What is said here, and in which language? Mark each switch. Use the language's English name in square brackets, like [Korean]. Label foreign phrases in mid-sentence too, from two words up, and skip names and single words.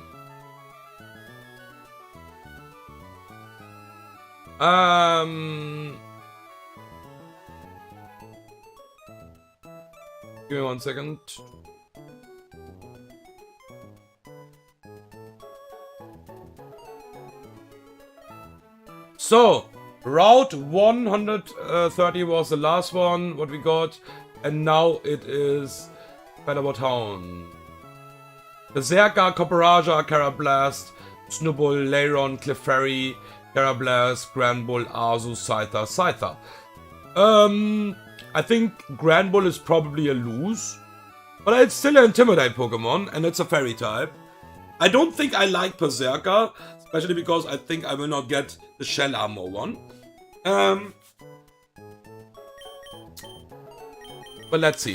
[English] Give me 1 second. So, Route 130 was the last one, what we got, and now it is Featherboard Town. Berserker, Copperaja, Carablast, Snubbull, Lairon, Clefairy, Carablast, Granbull, Arzu, Scyther. I think Granbull is probably a lose, but it's still an Intimidate Pokemon, and it's a Fairy type. I don't think I like Berserker, especially because I think I will not get the Shell Armor one. But let's see.